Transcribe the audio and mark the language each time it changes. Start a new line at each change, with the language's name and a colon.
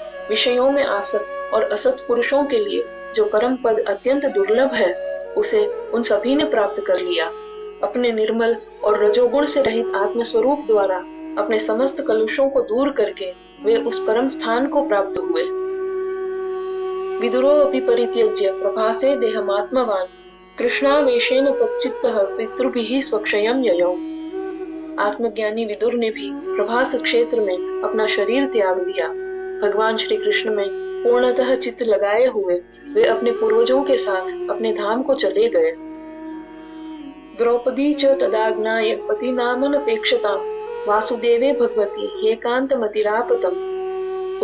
Hindi: विषयों में आसक्त और असत पुरुषों के लिए जो परम पद अत्यंत दुर्लभ है, उसे उन सभी ने प्राप्त कर लिया। अपने निर्मल और रजोगुण से रहित आत्मस्वरूप द्वारा अपने समस्त कलुषों को दूर करके वे उस परम स्थान को प्राप्त हुए।
Sanskrit: विदुरो अपि परित्यज्य प्रभासे देहमात्मवान् कृष्णावेशेन तच्चित्तः पितृभिः स्वक्षयं ययौ।
Hindi: आत्मज्ञानी विदुर ने भी प्रभास क्षेत्र में अपना शरीर त्याग दिया। भगवान श्री कृष्ण में पूर्णतः चित्त लगाए हुए वे अपने पूर्वजों के साथ अपने धाम को चले गए।
Sanskrit: द्रौपदी च तदाज्ञाय पतिनामनपेक्षतां वासुदेवे भगवती एकांतमतिरापतम्।